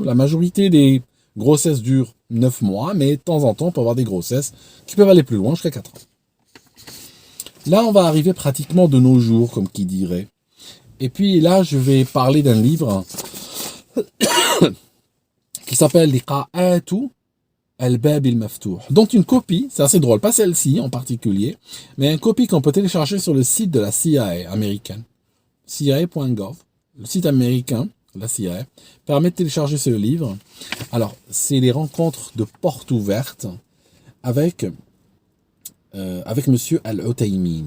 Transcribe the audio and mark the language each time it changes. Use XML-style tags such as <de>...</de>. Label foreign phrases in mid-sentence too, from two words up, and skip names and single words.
<fr>La majorité des grossesses durent 9 mois, mais de temps en temps, on peut avoir des grossesses qui peuvent aller plus loin, jusqu'à 4 ans. Là, on va arriver pratiquement de nos jours, comme qui dirait. Et puis là, je vais parler d'un livre qui s'appelle Liqa'atu al-Bab al-Maftouh, dont une copie, c'est assez drôle, pas celle-ci en particulier, mais une copie qu'on peut télécharger sur le site de la CIA américaine, CIA.gov, le site américain, la CIA, permet de télécharger ce livre. Alors, c'est les rencontres de portes ouvertes avec monsieur Al-Uthaymin.</fr>